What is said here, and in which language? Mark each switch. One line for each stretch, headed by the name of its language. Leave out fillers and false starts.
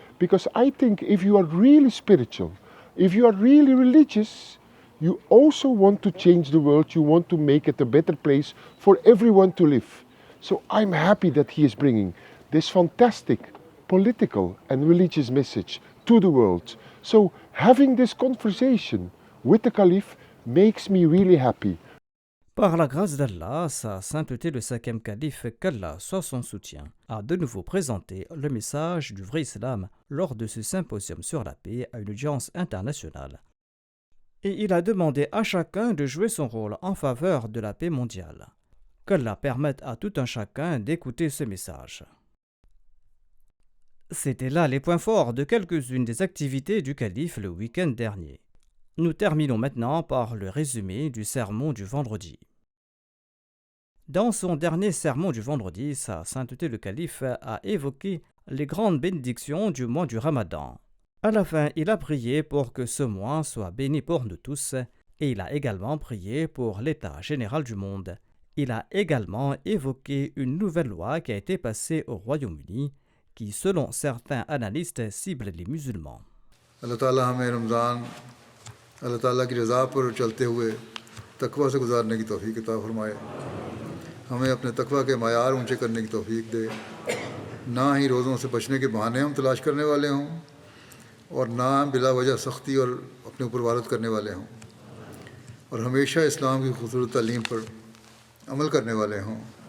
English: Because I think if you are really spiritual, if you are really religious, you also want to change the world, you want to make it a better place for everyone to live. So I'm happy that he is bringing this fantastic political and religious message to the world. So having this conversation with the Calife makes me really happy.
French: Par la grâce d'Allah, sa sainteté le cinquième calife, qu'Allah soit son soutien, a de nouveau présenté le message du vrai islam lors de ce symposium sur la paix à une audience internationale. Et il a demandé à chacun de jouer son rôle en faveur de la paix mondiale. Qu'Allah permette à tout un chacun d'écouter ce message. C'était là les points forts de quelques-unes des activités du calife le week-end dernier. Nous terminons maintenant par le résumé du sermon du vendredi. Dans son dernier sermon du vendredi, sa sainteté le calife a évoqué les grandes bénédictions du mois du Ramadan. À la fin, il a prié pour que ce mois soit béni pour nous tous, et il a également prié pour l'état général du monde, Il a également évoqué une nouvelle loi qui a été passée au Royaume-Uni qui, selon certains analystes, cible les musulmans.
Urdu: اللہ تعالیٰ ہمیں رمضان اللہ تعالیٰ کی رضا پر چلتے ہوئے تقوی سے گزارنے کی توفیق عطا فرمائے. ہمیں اپنے تقوی کے معیار اونچے کرنے کی توفیق دے. نہ ہی روزوں سے بچنے کے بہانے ہم تلاش کرنے والے ہوں اور نہ بلا وجہ سختی اور اپنے اوپر وارد کرنے والے ہوں، اور ہمیشہ اسلام کی خوبصورت تعلیم پر عمل کرنے والے ہوں.